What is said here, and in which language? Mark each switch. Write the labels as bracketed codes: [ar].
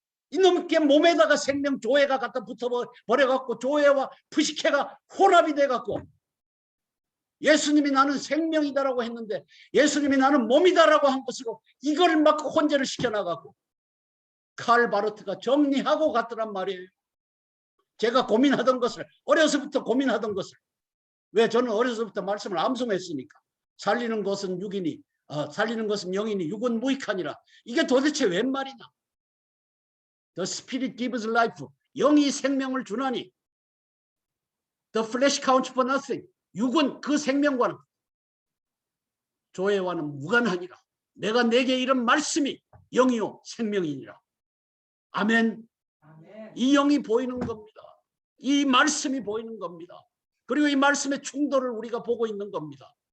[ko] 이놈께 몸에다가 생명 조회가 갖다 붙어 버려갖고 조회와 푸시케가 혼합이 돼갖고 예수님이 나는 생명이다라고 했는데 예수님이 나는 몸이다라고 한 것으로 이걸 막 혼재를 시켜나가고 칼 바르트가 정리하고 갔더란 말이에요. 제가 고민하던 것을, 어려서부터 고민하던 것을, 왜 저는 어려서부터 말씀을 암송했으니까 살리는 것은 육이니 살리는 것은 영이니 육은 무익하니라. 이게 도대체 웬 말이냐. [en] The spirit gives life. [ko] 영이 생명을 주나니 [en] The flesh counts for nothing. [ko] 육은 그 생명과는 조회와는 무관하니라. 내가 내게 이런 말씀이 영이요 생명이니라. 아멘. 아멘. 이 영이 보이는 겁니다. 이 말씀이 보이는 겁니다. 그리고 이 말씀의 충돌을 우리가 보고 있는 겁니다.